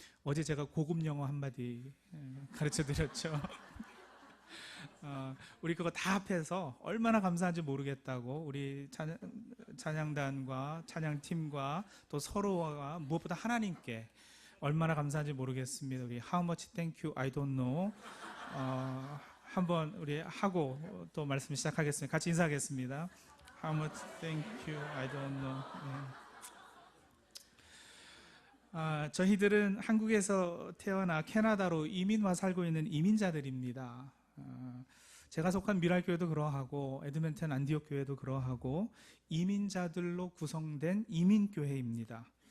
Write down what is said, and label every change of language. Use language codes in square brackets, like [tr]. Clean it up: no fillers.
[ko] 어제 제가 고급 영어 한마디 가르쳐 드렸죠. 우리 그거 다 합해서 얼마나 감사한지 모르겠다고 우리 찬양단과 찬양팀과 또 서로와 무엇보다 하나님께 얼마나 감사한지 모르겠습니다. 우리 [en] How much thank you, I don't know. [ko] 한번 우리 하고 또 말씀 시작하겠습니다. 같이 인사하겠습니다. [en] How much thank you, I don't know. [ko] 저희들은 한국에서 태어나 캐나다로 이민 와 살고 있는 이민자들입니다. 제가 속한 미랄교회도 그러하고 에드먼튼 안디옥 교회도 그러하고 이민자들로 구성된 이민교회입니다.